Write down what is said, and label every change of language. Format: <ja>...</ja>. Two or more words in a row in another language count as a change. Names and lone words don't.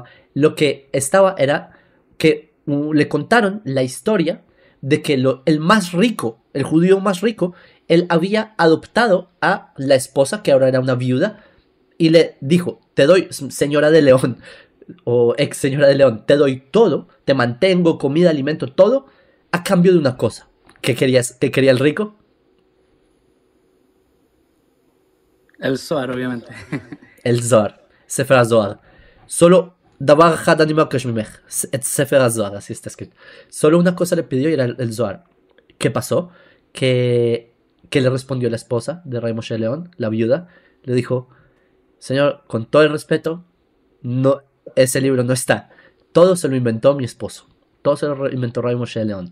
<es>Lo que estaba era que le contaron la historia de que el más rico, el judío más rico, él había adoptado a la esposa, que ahora era una viuda, y le dijo, te doy, señora de León, o ex señora de León, te doy todo, te mantengo, comida, alimento, todo, a cambio de una cosa. ¿Qué querías? ¿Qué quería el rico? El Zohar, obviamente. El Zohar, Sefer HaZohar. Solo</es> <he>דבר אחד אני מבקש ממך, את ספר הזוהר,</he> <es>así está escrito. Solo una cosa le pidió y era el Zohar. ¿Qué pasó? Que le respondió la esposa de Rabbi Moshe León, la viuda, le dijo, señor, con todo el respeto, no, ese libro no está. Todo se lo inventó mi esposo. Todo se lo inventó Rabbi Moshe León.</es>